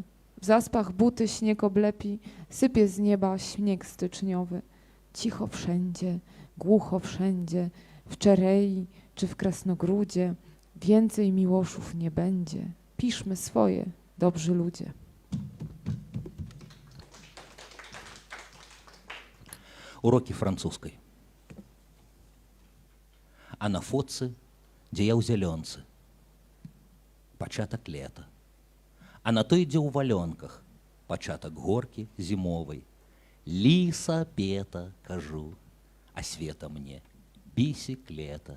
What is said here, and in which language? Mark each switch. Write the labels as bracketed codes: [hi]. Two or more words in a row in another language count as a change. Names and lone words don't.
[pl] W zaspach buty śnieg oblepi, sypie z nieba śnieg styczniowy. Cicho wszędzie, głucho wszędzie, w Czerei czy w Krasnogródzie, więcej miłoszów nie będzie. Piszmy swoje, dobrzy ludzie. [ru] Уроки французской. [be] А на фотцы, дзе я ў зялёнцы, пачатак лета. А на той, дзе ў валёнках, пачатак горкі зімовай. Ліса пета, кажу, а света мне бісіклета.